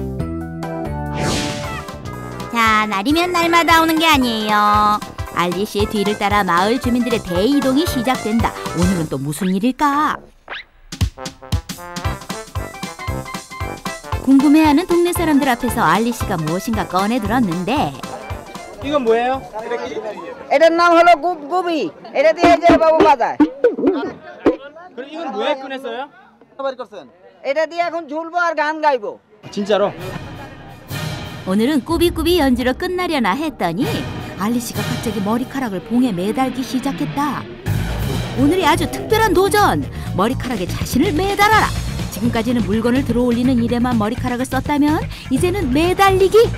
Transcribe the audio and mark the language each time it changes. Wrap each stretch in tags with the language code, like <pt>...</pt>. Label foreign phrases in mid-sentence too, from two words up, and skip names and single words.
<ko>자, 날이면 날마다 오는 게 아니에요. 알리 씨의 뒤를 따라 마을 주민들의 대이동이 시작된다. 오늘은 또 무슨 일일까? 궁금해하는 동네 사람들 앞에서 알리 씨가 무엇인가 꺼내 들었는데 이건 뭐예요?</ko> <bn>এটার নাম হলো গুবগুবি এটা দিয়ে যে বাবু বাজায়</bn> <ko>그럼 이건 왜 꺼냈어요?</ko> <bn>এটা দিয়ে এখন ঝুলবো আর গান গাইবো</bn> <ko>진짜로? 오늘은 꾸비꾸비 연주로 끝나려나 했더니 알리 씨가 갑자기 머리카락을 봉에 매달기 시작했다. 오늘이 아주 특별한 도전! 머리카락에 자신을 매달아라! 지금까지는 물건을 들어올리는 일에만 머리카락을 썼다면 이제는 매달리기!</ko>